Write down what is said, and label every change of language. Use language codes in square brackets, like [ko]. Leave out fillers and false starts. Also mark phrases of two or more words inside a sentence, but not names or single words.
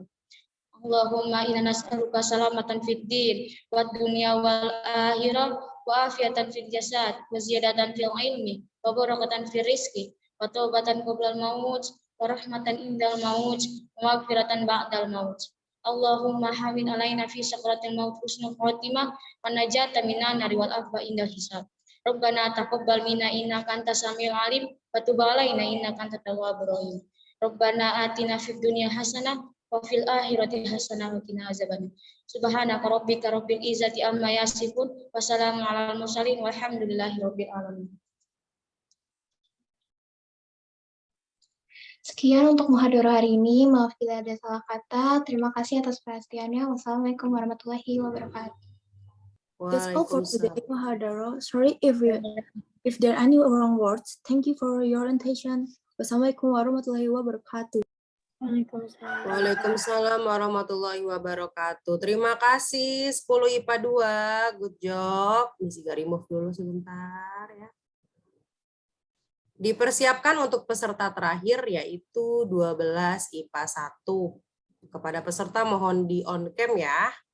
[ar] اللهم إنا نسألك سلامة في الدين والدنيا والآخرة وعافية في الجسد وزيادة في العلم وبركة في الرزق وتوبة قبل الموت ورحمة عند الموت ومغفرة بعد الموت. اللهم هون علينا في سكرات الموت حسن الخاتمة والنجاة من النار والعفو عند الحساب. ربنا تقبل منا إنك أنت السميع العليم وتب علينا إنك أنت التواب الرحيم. ربنا آتنا في الدنيا حسنة وفي الآخرة حسنة وقنا عذاب النار. سبحانك ربك رب العزة عما يصفون وسلام على المرسلين والحمد لله رب العالمين. [id] Sekian untuk muhadarah hari ini. Maaf bila ada salah kata. Terima kasih atas perhatiannya. [ar] والسلام عليكم ورحمة الله وبركاته. [en] That's all for today, muhadarah. Sorry if there are any wrong words. Thank you for your attention. [ar] والسلام عليكم ورحمة الله وبركاته. وعليكم السلام ورحمة الله وبركاته. [id] Terima kasih 10 IPA 2. [en] Good job. [id] Misi remove dulu sebentar ya. Dipersiapkan untuk peserta terakhir yaitu 12 IPA 1. Kepada peserta mohon di [en] on cam [id] ya.